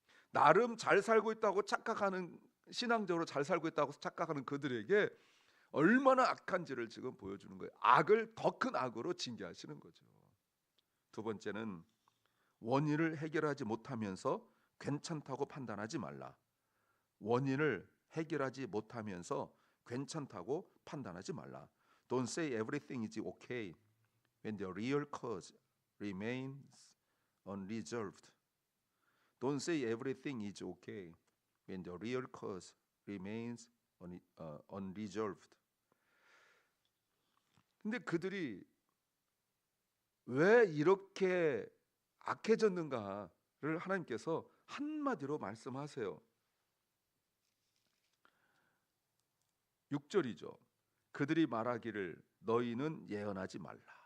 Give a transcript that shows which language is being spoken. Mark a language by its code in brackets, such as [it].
[ko] 나름 잘 살고 있다고 착각하는, 신앙적으로 잘 살고 있다고 착각하는 그들에게 얼마나 악한지를 지금 보여주는 거예요. 악을 더 큰 악으로 징계하시는 거죠. 두 번째는 원인을 해결하지 못하면서 괜찮다고 판단하지 말라. 원인을 해결하지 못하면서 괜찮다고 판단하지 말라. [en] Don't say everything is okay when the real cause remains unresolved. Don't say everything is okay when the real cause remains unresolved. [ko] 근데 그들이 왜 이렇게 악해졌는가를 하나님께서 한마디로 말씀하세요. 6절이죠. 그들이 말하기를 너희는 예언하지 말라.